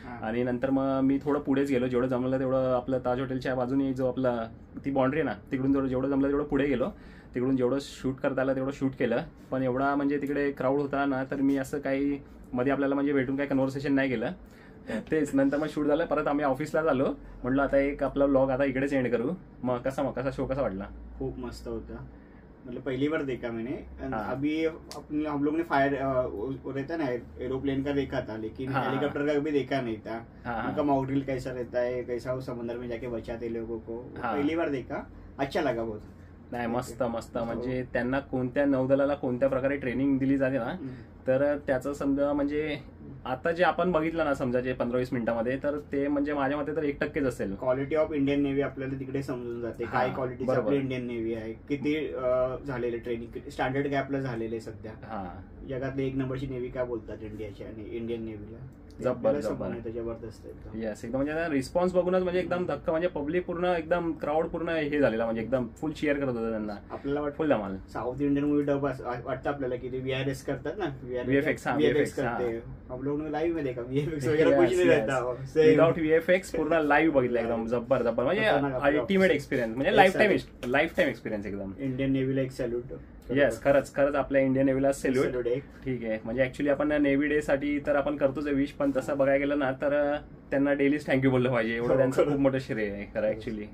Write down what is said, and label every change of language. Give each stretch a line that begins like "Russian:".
Marathi: आणि नंतर मग मी थोडं पुढेच गेलो, जेवढं जमलं तेवढं. आपलं ताज हॉटेलच्या बाजूने जो आपला ती बाउंड्री आहे ना, तिकडून जेवढं जमलं तेवढं पुढे गेलो. तिकडून जेवढं शूट करता आलं तेवढं शूट केलं. पण एवढा म्हणजे तिकडे क्राऊड होता ना, तर मी असं काही मध्ये आपल्याला म्हणजे भेटून काही कन्व्हर्सेशन नाही केलं. तेच नंतर मग शूट झालं, परत आम्ही ऑफिसला झालो. म्हटलं आता एक आपला व्लॉग आता इकडेच एंड करू. मग कसा शो कसा वाटला? खूप मस्त होता.
Hindi: मतलब पहली बार देखा मैंने। हाँ। अभी हम लोग ने फायर रहता ना एरोप्लेन का देखा था, लेकिन हाँ। हेलीकॉप्टर का कभी देखा नहीं था। हाँ। उनका मॉक ड्रिल कैसा रहता है, कैसा वो समंदर में जाके बचाते लोगों को, हाँ। पहली बार देखा, अच्छा लगा बहुत।
Marathi: नाही मस्त मस्त, म्हणजे त्यांना कोणत्या नौदलाला कोणत्या प्रकारे ट्रेनिंग दिली जाते ना, तर त्याचं समजा म्हणजे आता जे आपण बघितलं ना समजा जे 15-20 मिनिटांमध्ये, तर ते म्हणजे माझ्या मते तर 1% असेल. क्वालिटी ऑफ इंडियन नेव्ही आपल्याला तिकडे समजून जाते, काय हा,
English: quality
Marathi: बरोबर. आपली इंडियन नेव्ही आहे, किती झालेले ट्रेनिंग स्टँडर्ड काय आपलं झालेलं आहे सध्या. हा जगातली 1 नंबरची नेव्ही काय बोलतात इंडियाची आणि इंडियन नेव्हीला, जबरदस्त एकदम. येस, एकदम म्हणजे रिस्पॉन्स बघूनच म्हणजे एकदम धक्का, म्हणजे पब्लिक पूर्ण एकदम क्राऊड पूर्ण हे झालेला, म्हणजे एकदम फुल cheer करत होतं त्यांना, आपल्याला फुल धमाल. साउथ इंडियन मूवी डब वाटतं आपल्याला की ते VRS करतात ना,
English: VFX, हा, VFX VFX,
Hindi: करते. हम लोग ने लाइव में देखा VFX वगैरह कुछ नहीं रहता,
Marathi: विदाउट VFX पूर्ण लाईव्ह बघितलं एकदम जबर जबर, म्हणजे अल्टिमेट एक्सपिरियन्स, म्हणजे लाईफ टाइम एक्सपिरियन्स एकदम. इंडियन नेव्हीला एक सॅल्यूट. येस, खरंच आपल्या इंडियन नेव्हीला सॅल्यूट. ठीक आहे, म्हणजे ऍक्च्युली आपण नेव्ही डे साठी तर आपण करतोच विश, पण तसं बघायला गेलं ना तर त्यांना डेलीच थँक्यू बोललं पाहिजे, एवढं त्यांचं खूप मोठं श्रेय आहे खरं ऍक्च्युली.